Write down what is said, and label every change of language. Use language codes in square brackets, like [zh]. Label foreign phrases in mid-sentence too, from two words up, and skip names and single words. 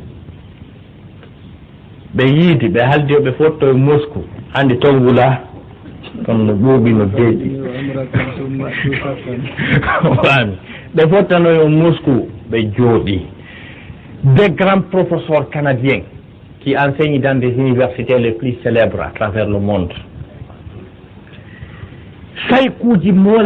[ff] ɓe yiidi ɓe haldi ɓe fotto e Moscou hande toon wula toon no ɓuuɓi no deeƴi wami ɓe fottano e Moscou ɓe jooɗi [fr] des grands professeurs canadiens qui enseignent dans des universités les plus célèbres à travers le monde [ff] saykuuji